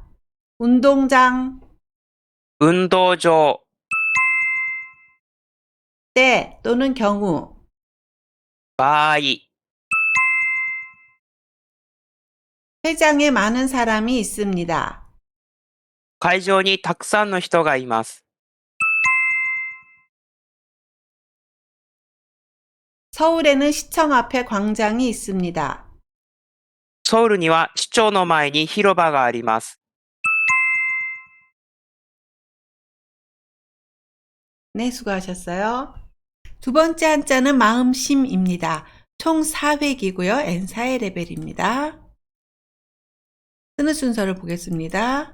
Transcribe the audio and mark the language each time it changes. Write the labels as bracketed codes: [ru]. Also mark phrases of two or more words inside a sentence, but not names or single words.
[ko] 운동장, [ja] 運動場、 [ko] 때 또는 경우, [ja] 場合、 [ko] 회장에 많은 사람이 있습니다. [ja] 会場にたくさんの人がいます。 [ko] 서울에는 시청 앞에 광장이 있습니다. [ja] ソウルには市長の前に広場があります。 [ko] 네, 수고하셨어요. 두 번째 한자는 마음심입니다. 총 4획이고요. N4의 레벨입니다. 쓰는 순서를 보겠습니다.